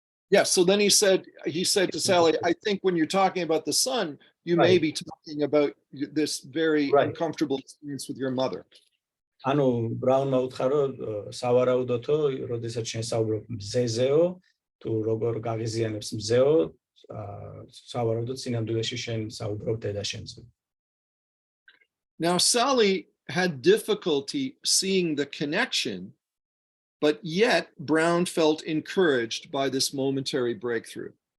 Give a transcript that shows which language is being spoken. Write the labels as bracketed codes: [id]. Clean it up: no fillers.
[en] Yes, so then he said to Sally, I think when you're talking about the sun, you may be talking about this very uncomfortable experience with your mother. [ka] ანუ ბრაუნმა უთხრა რომ სავარაუდოთო როდესაც შენ საუბრობ მზეზეო თუ როგორ გაღიზიანებს მზეო სავარაუდოდ სინამდვილეში შენ საუბრობ დედაშენზე. [en] Now Sally had difficulty seeing the connection, but yet Brown felt encouraged by this momentary breakthrough.